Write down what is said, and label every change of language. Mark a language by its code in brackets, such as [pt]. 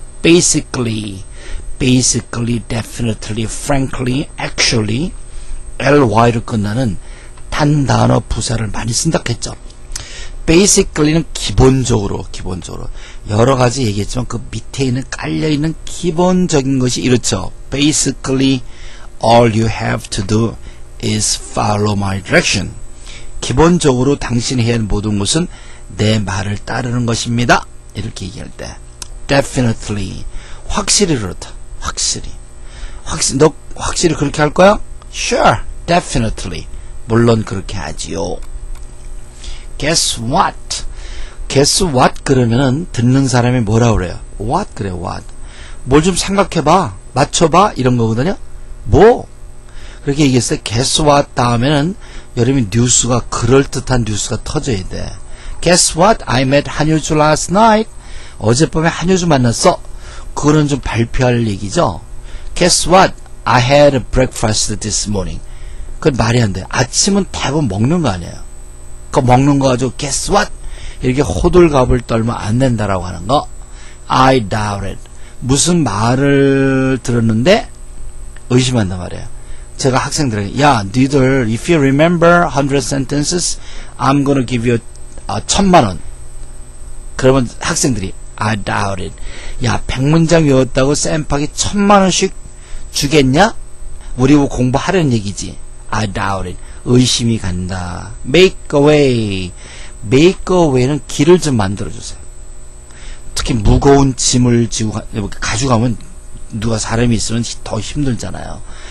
[ko] Basically, definitely, frankly, actually, ly로 끝나는 단단어 부사를 많이 쓴다 했죠. basically는 기본적으로 여러 가지 얘기했지만 그 밑에 있는 깔려있는 기본적인 것이 이렇죠. [en] Basically, all you have to do is follow my direction. [ko] 기본적으로 당신이 해야 하는 모든 것은 내 말을 따르는 것입니다. 이렇게 얘기할 때 definitely 확실히 그렇다. 너 확실히 그렇게 할 거야? [en] Sure, definitely [ko] 물론 그렇게 하지요. [en] Guess what [ko] 그러면은 듣는 사람이 뭐라 그래요? What 그래 what 뭘 좀 생각해봐 맞춰봐 이런 거거든요. 뭐 그렇게 얘기했어요. [en] Guess what [ko] 다음에는 여러분이 뉴스가 그럴듯한 뉴스가 터져야 돼. [en] Guess what? I met 한효주 last night. [ko] 어젯밤에 한효주 만났어. 그거는 좀 발표할 얘기죠. [en] Guess what? I had a breakfast this morning. [ko] 그건 말이 안 돼. 아침은 대부분 먹는 거 아니에요. 그 먹는 거 가지고 [en] Guess what? [ko] 이렇게 호들갑을 떨면 안 된다라고 하는 거. [en] I doubt it. [ko] 무슨 말을 들었는데 의심한단 말이에요. 제가 학생들에게 야, 니들 [en] if you remember 100 sentences, I'm gonna give you 1000만원. [ko] 그러면 학생들이 [en] I doubt it. [ko] 야, 100문장 외웠다고 쌤팍이 1000만원씩 주겠냐? 우리 공부하려는 얘기지. [en] I doubt it. [ko] 의심이 간다. [en] Make a way. Make a way [ko] 는 길을 좀 만들어주세요. 특히 무거운 짐을 지고 가져가면 누가 사람이 있으면 더 힘들잖아요.